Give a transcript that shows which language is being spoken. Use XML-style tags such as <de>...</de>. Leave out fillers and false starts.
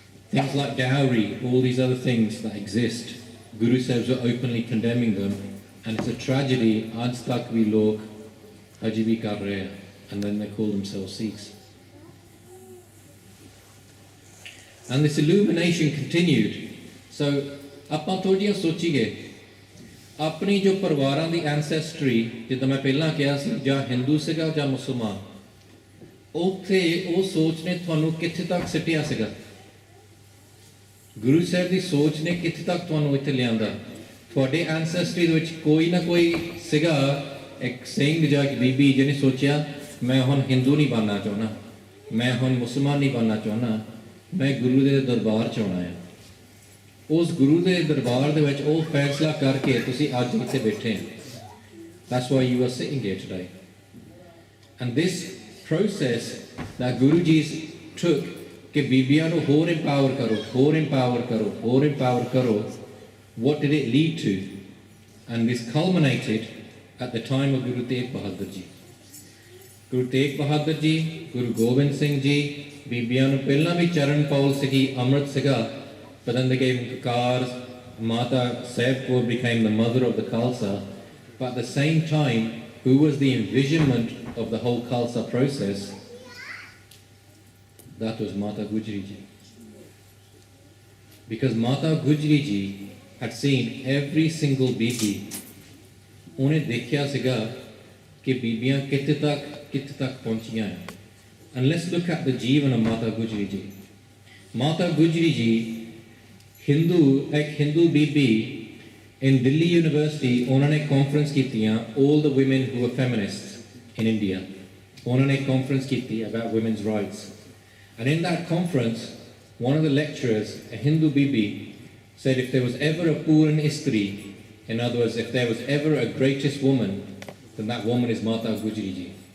<en>Things like dowry, all these other things that exist, Guru Sahibs are openly condemning them, and it's a tragedy.</en> <pa>Aaj tak bhi log haji bhi kar rahe hain,</pa> <en>and then they call themselves Sikhs. And this illumination continued. So</en> <pa>ਆਪਾਂ ਥੋੜ੍ਹੀਆਂ ਸੋਚੀਏ ਆਪਣੀ ਜੋ ਪਰਿਵਾਰਾਂ ਦੀ ਐਂਸੈਸਟਰੀ, ਜਿੱਦਾਂ ਮੈਂ ਪਹਿਲਾਂ ਕਿਹਾ ਸੀ, ਜਾਂ ਹਿੰਦੂ ਸੀਗਾ ਜਾਂ ਮੁਸਲਮਾਨ, ਉੱਥੇ ਉਹ ਸੋਚ ਨੇ ਤੁਹਾਨੂੰ ਕਿੱਥੇ ਤੱਕ ਸਿੱਟਿਆ ਸੀਗਾ? ਗੁਰੂ ਸਾਹਿਬ ਦੀ ਸੋਚ ਨੇ ਕਿੱਥੇ ਤੱਕ ਤੁਹਾਨੂੰ ਇੱਥੇ ਲਿਆਂਦਾ? ਤੁਹਾਡੇ ਐਂਸੈਸਟਰੀ ਦੇ ਵਿੱਚ ਕੋਈ ਨਾ ਕੋਈ ਸੀਗਾ, ਇੱਕ ਸਿੰਘ ਜਾਂ ਇੱਕ ਬੀਬੀ ਜਿਹਨੇ ਸੋਚਿਆ ਮੈਂ ਹੁਣ ਹਿੰਦੂ ਨਹੀਂ ਬਣਨਾ ਚਾਹੁੰਦਾ, ਮੈਂ ਹੁਣ ਮੁਸਲਮਾਨ ਨਹੀਂ ਬਣਨਾ ਚਾਹੁੰਦਾ, ਮੈਂ ਗੁਰੂ ਦੇ ਦਰਬਾਰ 'ਚ ਆਉਣਾ ਹੈ। ਉਸ ਗੁਰੂ ਦੇ ਦਰਬਾਰ ਦੇ ਵਿੱਚ ਉਹ ਫੈਸਲਾ ਕਰਕੇ ਤੁਸੀਂ ਅੱਜ ਇੱਥੇ ਬੈਠੇ ਹੋ।</pa> <en>That's why you are sitting here today. And this process that Guru Ji took,</en> <pa>ਕਿ ਬੀਬੀਆਂ ਨੂੰ ਹੋਰ empower ਕਰੋ,</pa> <en>ਹੋਰ empower ਕਰੋ, ਹੋਰ empower ਕਰੋ, what did it lead to? And this culminated at the time of Guru Tegh Bahadur Ji.</en> <pa>Guru Tegh Bahadur Ji, Guru Gobind Singh Ji, ਬੀਬੀਆਂ ਨੂੰ ਪਹਿਲਾਂ ਵੀ ਚਰਨ ਪੌਲ ਸੀਗੀ, ਅੰਮ੍ਰਿਤ ਸੀਗਾ,</pa> <en>but then they gave him kakars. Mata Sahib Kaur became the mother of the Khalsa, but at the same time, who was the envisionment of the whole Khalsa process? That was Mata Gujri Ji. Because Mata Gujri Ji had seen every single bibi.</en> <pa>ਉਹਨੇ ਦੇਖਿਆ ਸੀਗਾ ਕਿ ਬੀਬੀਆਂ ਕਿੱਥੇ ਤੱਕ ਪਹੁੰਚੀਆਂ ਹਨ।</pa> <en>And let's look at the Jeevan of Mata Gujri Ji. Mata Gujri Ji, Hindu Bibi in Delhi University,</en> <pa>ਉਹਨਾਂ ਨੇ conference ਕੀਤੀਆਂ,</pa> <en>all the women who were feminists in India.</en> <pa>ਉਹਨਾਂ ਨੇ conference ਕੀਤੀ</pa> <en>about women's rights. And in that conference, one of the lecturers, a Hindu Bibi, said if there was ever a Puran Istri, in other words, if there was ever a greatest woman, then that woman is Mata Gujri Ji.</en>